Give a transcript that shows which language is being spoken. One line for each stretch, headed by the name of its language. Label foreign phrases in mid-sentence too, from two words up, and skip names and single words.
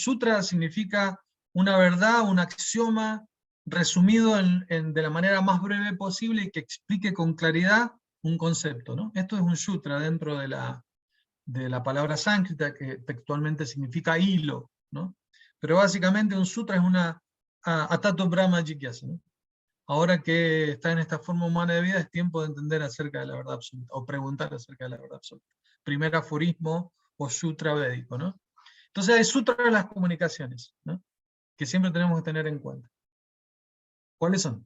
Spanish: Sutra significa una verdad, un axioma resumido de la manera más breve posible y que explique con claridad un concepto, ¿no? Esto es un sutra dentro de la palabra sánscrita, que textualmente significa hilo, ¿no? Pero básicamente un sutra es una
Sanskrit: atato brahma jigyasa,
Spanish: ¿no? Ahora que está en esta forma humana de vida, es tiempo de entender acerca de la verdad absoluta, o preguntar acerca de la verdad absoluta. Primer aforismo o sutra védico, ¿no? Entonces hay sutras de las comunicaciones, ¿no? Que siempre tenemos que tener en cuenta. ¿Cuáles son?